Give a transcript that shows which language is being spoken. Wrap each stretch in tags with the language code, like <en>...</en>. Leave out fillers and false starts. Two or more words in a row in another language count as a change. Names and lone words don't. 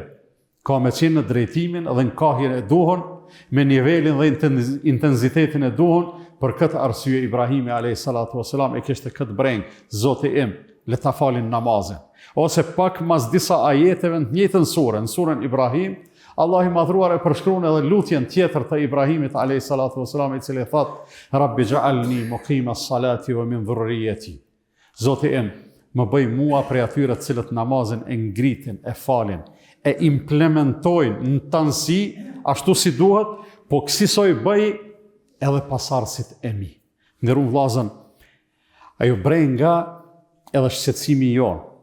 <sq>Ka me qenë në drejtimin dhe në kahjen e duhur, me nivelin dhe intensitetin e duhur. Për këtë arsye Ibrahimi a.s. e kishte këtë brengë, Zoti im, le ta falin namazin. Ose pak mas disa ajeteve në njëjtën surë, në surën Ibrahim, Allah i madhruar e përshkruan edhe lutjen tjetër të Ibrahimit a.s. i cili thot:</sq> <ar>رب اجعلني مقيم الصلاة ومن ذريتي.</ar> <sq>Zoti im, më bëj mua prej atyre të cilët namazin e ngritin, e falin, e implementojnë në tansi ashtu si duhet, po kësaj bëj edhe pasardhësit e mi. Nderuar vllazën, ajo brenga edhe shqetësimi jonë.</sq>